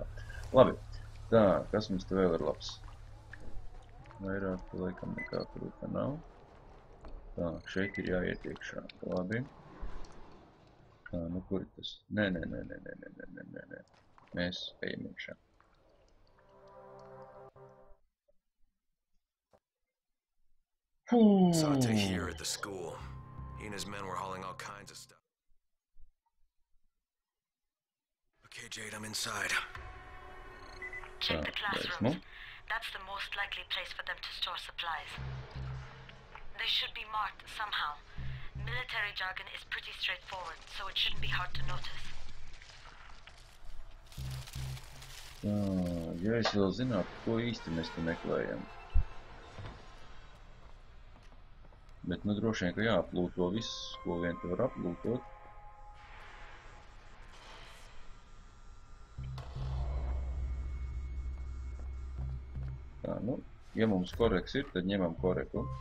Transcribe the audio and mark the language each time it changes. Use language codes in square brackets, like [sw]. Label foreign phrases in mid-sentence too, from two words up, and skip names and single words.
[lv] Labi. Tā, kas mums te vēl ir labs? Vairāk, laikam, nekā kruta nav. Tā, šeit ir jāiet iekšā. Labi. Tā, nu kur ir tas? Nē. Mēs ejam iekšā. [en] Saw Tahir at the school. He and his men were hauling all kinds of stuff. Okay, Jade, I'm inside. Check the classrooms. That's the most likely place for them to store supplies. They should be marked somehow. Military jargon is pretty straightforward, so it shouldn't be hard to notice. [lv] Tā, ja es vēl zinātu, ko īsti mēs te meklējam. Bet, nu, droši vien, ka jāaplūto viss, ko vien te var aplūtot. Tā, nu, ja mums koreks ir, tad ņemam koreku.